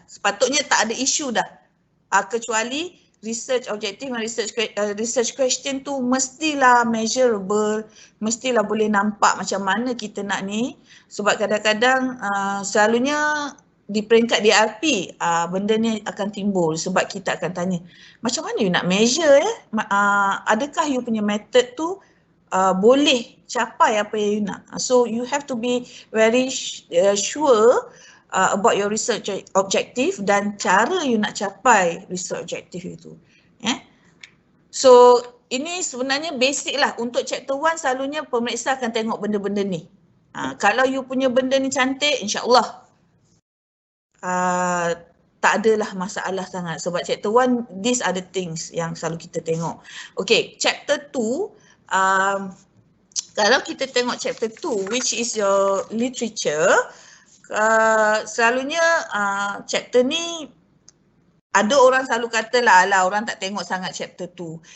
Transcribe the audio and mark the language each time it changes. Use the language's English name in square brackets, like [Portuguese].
[Malay] Sepatutnya tak ada isu dah. Kecuali research objective dan research question tu mestilah measurable, mestilah boleh nampak macam mana kita nak ni. Sebab kadang-kadang selalunya di peringkat DRP benda ni akan timbul sebab kita akan tanya, macam mana you nak measure adakah you punya method tu boleh capai apa yang you nak. [English] So you have to be very sure about your research objective [Malay] dan cara you nak capai [English] research objective itu. [Malay] So ini sebenarnya basic lah. Untuk chapter 1 selalunya pemeriksa akan tengok benda-benda ni. Kalau you punya benda ni cantik, insyaAllah tak adalah masalah sangat. Sebab chapter 1, [English] these are the things [Malay] yang selalu kita tengok. Okay, chapter 2, kalau kita tengok chapter 2, [English] which is your literature, [Malay] selalunya chapter ni ada orang selalu kata lah orang tak tengok sangat chapter 2.